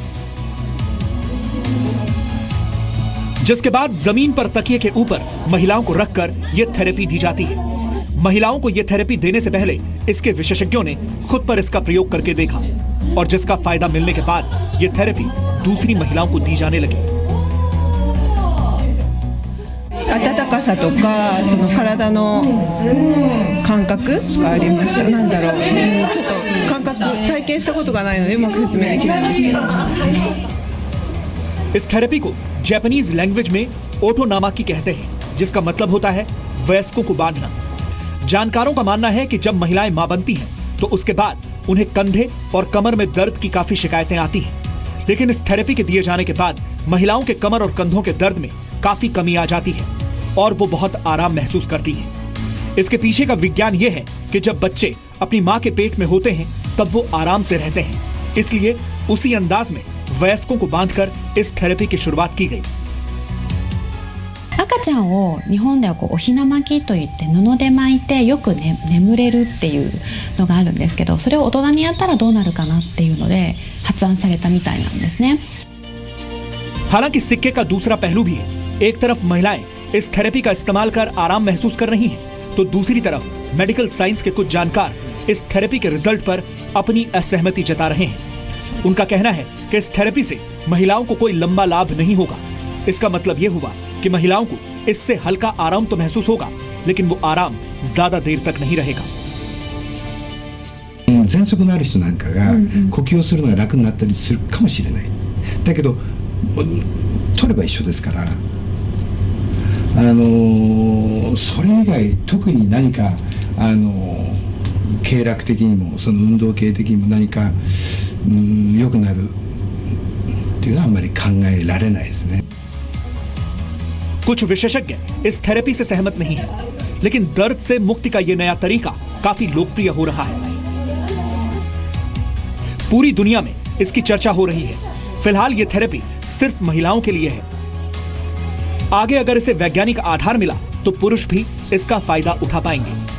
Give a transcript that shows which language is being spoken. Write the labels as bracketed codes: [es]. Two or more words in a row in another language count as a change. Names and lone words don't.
[hi] जिसके बाद जमीन पर तकिए के ऊपर महिलाओं को रखकर यह थेरेपी दी जाती है। महिलाओं को यह थेरेपी देने से पहले इसके विशेषज्ञों ने खुद पर इसका प्रयोग करके देखा और जिसका फायदा मिलने के बाद यह थेरेपी दूसरी महिलाओं को दी जाने लगी। [ja] 温かさとかその体の感覚がありました。なんだろう、ちょっと感覚体験したことがないのでうまく説明できないんですけど。 [hi] इस थेरेपी को [en] Japanese language [hi] में ओटो नामाकी कहते हैं, जिसका मतलब होता है वयस्कों को बांधना। जानकारों का मानना है कि जब महिलाएं मां बनती हैं तो उसके बाद उन्हें कंधे और कमर में दर्द की काफी शिकायतें आती हैं, लेकिन इस थेरेपी के दिए जाने के बाद महिलाओं के कमर और कंधों के दर्द में काफी कमी आ जाती है और वो बहुत आराम महसूस करती हैं। इसके पीछे का विज्ञान ये है कि जब बच्चे अपनी मां के पेट में होते हैं तब वो आराम से रहते हैं, इसलिए उसी अंदाज में वयस्कों को बांधकर इस थेरेपी की शुरुआत की गई। [ja] 赤ちゃんを日本ではおひな巻きといって布で巻いてよくね眠れるっていうのがあるんですけど、それを大人にやったらどうなるかなっていうので発案されたみたいなんですね。 [hi] हालांकि सिक्के का दूसरा पहलू भी है। एक तरफ महिलाएं इस थेरेपी का इस्तेमाल कर आराम महसूस कर रही हैं, तो दूसरी तरफ [en] medical science [hi] के कुछ जानकार इस थेरेपी के रिजल्ट पर अपनी असहमति जता रहे हैं। उनका कहना है कि इस थेरेपी से महिलाओं को कोई लंबा लाभ नहीं होगा। इसका मतलब यह हुआ कि महिलाओं को इससे हल्का आराम तो महसूस होगा, लेकिन वो आराम ज्यादा देर तक नहीं रहेगा। [ja] 喘息のある人なんかが呼吸をするのが楽になったりするかもしれない。だけど取れば一緒ですから、それ以外特に何か経絡的にもその運動系的にも何か良くなるっていうのはあんまり考えられないですね。 [hi] कुछ विशेषज्ञ इस थेरेपी से सहमत नहीं है। लेकिन दर्द से मुक्ति का यह नया तरीका काफी लोकप्रिय हो रहा है। पूरी दुनिया में इसकी चर्चा हो रही है। फिलहाल ये थेरेपी सिर्फ महिलाओं के लिए है। आगे अगर इसे वैज्ञानिक आधार मिला तो पुरुष भी इसका फायदा उठा पाएंगे।